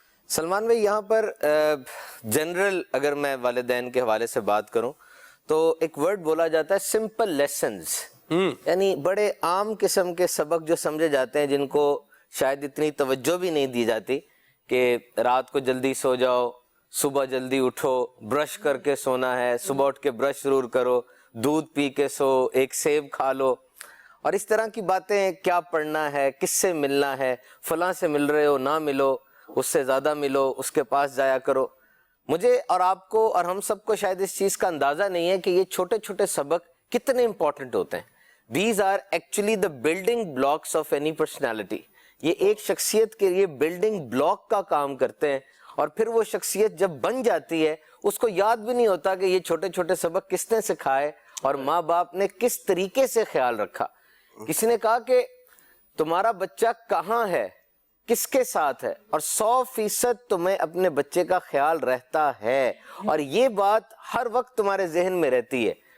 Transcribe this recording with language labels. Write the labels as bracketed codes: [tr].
[ur] سلمان بھائی یہاں پر جنرل اگر میں والدین کے حوالے سے بات کروں تو ایک ورڈ بولا جاتا ہے سمپل لیسنز، یعنی بڑے عام قسم کے سبق جو سمجھے جاتے ہیں جن کو شاید اتنی توجہ بھی نہیں دی جاتی کہ رات کو جلدی سو جاؤ، صبح جلدی اٹھو، برش کر کے سونا ہے، صبح اٹھ کے برش ضرور کرو، دودھ پی کے سو، ایک سیب کھا لو، اور اس طرح کی باتیں. کیا پڑھنا ہے، کس سے ملنا ہے، فلاں سے مل رہے ہو نہ ملو، اس سے زیادہ ملو، اس کے پاس جایا کرو. مجھے اور آپ کو اور ہم سب کو شاید اس چیز کا اندازہ نہیں ہے کہ یہ چھوٹے چھوٹے سبق کتنے امپورٹنٹ ہوتے ہیں. [en] These are actually the building blocks of any personality. [ur] یہ ایک شخصیت کے لیے بلڈنگ بلاک کا کام کرتے ہیں، اور پھر وہ شخصیت جب بن جاتی ہے اس کو یاد بھی نہیں ہوتا کہ یہ چھوٹے چھوٹے سبق کس نے سکھائے اور ماں باپ نے کس طریقے سے خیال رکھا. کسی نے کہا کہ تمہارا بچہ کہاں ہے، کس کے ساتھ ہے، اور 100% تمہیں اپنے بچے کا خیال رہتا ہے، اور یہ بات ہر وقت تمہارے ذہن میں رہتی ہے.